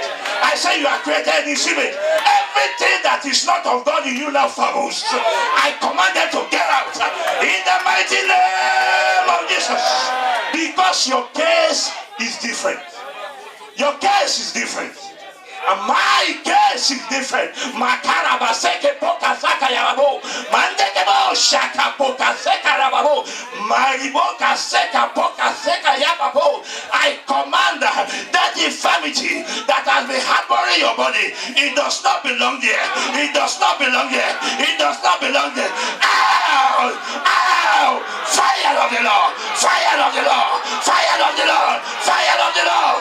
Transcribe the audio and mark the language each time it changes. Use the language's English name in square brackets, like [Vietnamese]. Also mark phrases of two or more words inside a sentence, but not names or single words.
[English] I say you are created in his image. Everything that is not of God in you now fables. I command them to get out in the mighty name of Jesus. Because your case is different. Your case is different. And my case is different. Makaraba seke poka saka yarabo. Mandekebo shaka poka seka rababo. Mariboka seka poka seka yababo. I command that infirmity that has been harboring your body, it does not belong there. It does not belong there. It does not belong there. Ow! Ow! Fire of the Lord! Fire of the Lord! Fire of the Lord! Fire of the Lord!